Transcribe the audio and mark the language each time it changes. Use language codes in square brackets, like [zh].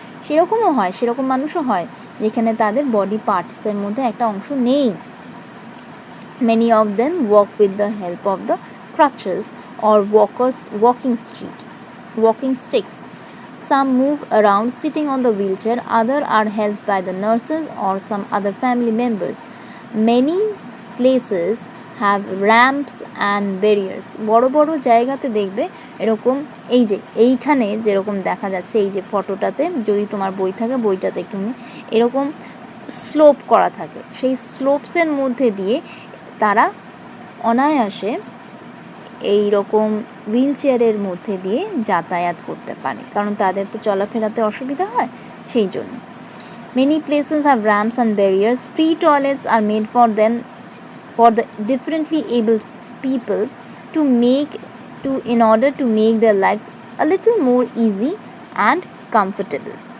[bn] সেরকমও হয়, সেরকম মানুষও হয় যেখানে তাদের বডি পার্টসের মধ্যে একটা অংশ নেই। [en] Many of them walk with the help of the crutches or walking sticks. Some move around sitting on the wheelchair, others are helped by the nurses or some other family members. Many places have ramps and barriers. [bn] বড় বড় জায়গাতে দেখবে এরকম, এই যে এইখানে যেরকম দেখা যাচ্ছে এই যে ফটোটাতে, যদি তোমার বই থাকে বইটাতে একটু এরকম স্লোপ করা থাকে, সেই স্লোপসের মধ্যে দিয়ে তারা অনায়াসে এই রকম হুইল চেয়ারের মধ্যে দিয়ে যাতায়াত করতে পারে, কারণ তাদের তো চলাফেরাতে অসুবিধা হয় সেই জন্য। [en] Many places have ramps and barriers. Free toilets are made for them, for the differently abled people in order to make their lives a little more easy and comfortable.